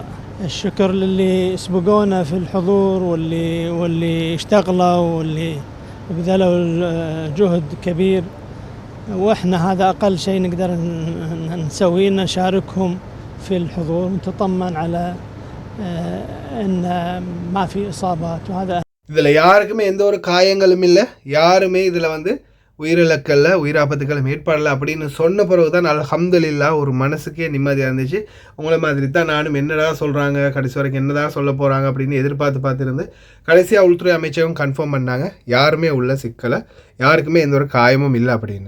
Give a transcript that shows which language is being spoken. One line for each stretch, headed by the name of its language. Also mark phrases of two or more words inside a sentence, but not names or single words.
Arabic: الشكر للي سبقونا في الحضور واللي اشتغلوا واللي بذلوا جهد كبير، واحنا هذا اقل شيء نقدر نسويه، نشاركهم في الحضور ونتطمن على ان ما في اصابات. وهذا
Tamil: இதில் யாருக்குமே எந்த ஒரு காயங்களும் இல்லை, யாருமே இதில் வந்து உயிரிழக்கல்ல, உயிராபத்துக்களும் ஏற்படலை அப்படின்னு சொன்ன பிறகு தான் அல்ஹம்துலில்லாஹ் ஒரு மனசுக்கே நிம்மதியாக இருந்துச்சு. உங்களை மாதிரி தான் நானும் என்னடா சொல்கிறாங்க, கடைசி வரைக்கும் என்னதான் சொல்ல போகிறாங்க அப்படின்னு பார்த்துருந்து கடைசியாக உள்துறை அமைச்சகம் கன்ஃபார்ம் பண்ணாங்க, யாருமே உள்ள சிக்கலை, யாருக்குமே எந்த ஒரு காயமும் இல்லை அப்படின்னு.